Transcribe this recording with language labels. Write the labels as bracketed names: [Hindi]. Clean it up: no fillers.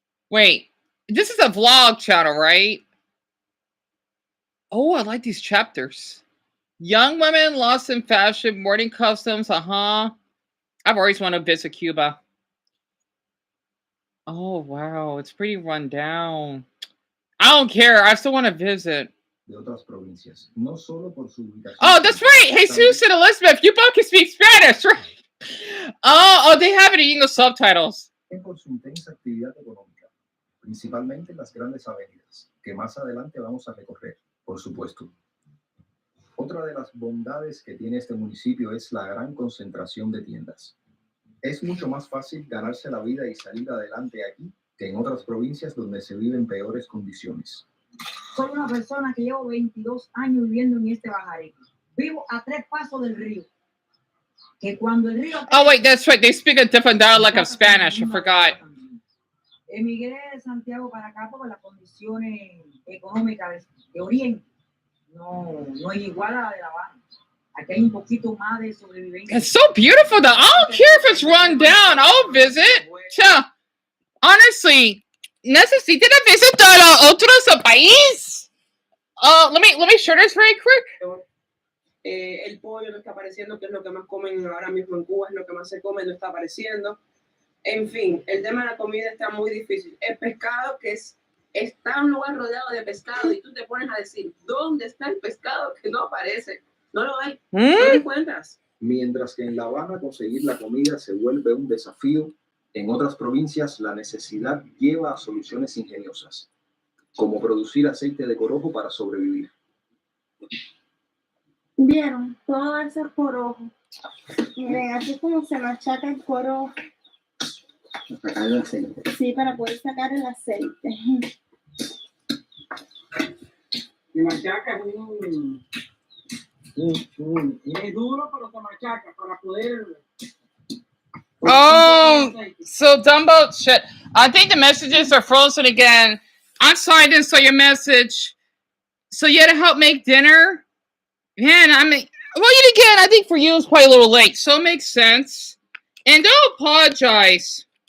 [English] Wait, this is a vlog channel, right? Oh, I like these chapters. Young women lost in fashion, morning customs, I've always wanted to visit Cuba. Oh, wow, it's pretty run down. I don't care, I still want to visit. [Spanish] De otras provincias, no solo por su ubicación. [English] Oh, that's right, Jesus and Elizabeth, you both can speak Spanish, right? Oh, they have it in English subtitles. [Spanish] Por su intensa actividad económica, principalmente en las grandes avenidas, que más adelante vamos a recorrer, por supuesto. Otra de las bondades que tiene este municipio es la gran concentración de tiendas. Es mucho más fácil ganarse la vida y salir adelante aquí que en otras provincias donde se vive en peores condiciones. Soy una persona que llevo 22 años viviendo en este bajaré. Vivo a 3 pasos del río. Que cuando el río... [English] Oh, wait, that's right. They speak a different dialect of Spanish. I forgot. [Spanish] Emigré de Santiago para acá porque las condiciones económicas de Oriente no es igual a la de La Habana. Aquí hay un poquito más de sobrevivencia. [English] It's so beautiful, though. I don't care if it's run down. I'll visit. Yeah. Honestly, [Spanish] necesitan visitar a otros país. [English] Let me share this very quick. [Spanish] El pollo no está apareciendo, que es lo que más comen ahora mismo en Cuba, es lo que más se come, no está apareciendo. En fin, el tema de la comida está muy difícil. El pescado, que está en un lugar rodeado de pescado, y tú te pones a decir, ¿dónde está el pescado que no aparece? No lo hay. No lo encuentras. Mientras que en La Habana conseguir la comida se vuelve un desafío, en otras provincias la necesidad lleva a soluciones ingeniosas, como producir aceite de corojo para sobrevivir. ¿Vieron? Todo eso es corojo. Miren, así como se machaca el corojo. Sacar el aceite. Sí, para poder sacar el aceite. Y machaca es duro, pero se machaca para poder... [English] Oh, so Dumbo, shit. I think the messages are frozen again. I'm sorry I didn't saw your message. So you had to help make dinner? Man, I mean, well, yet again, I think for you it's probably a little late, so it makes sense. And don't apologize.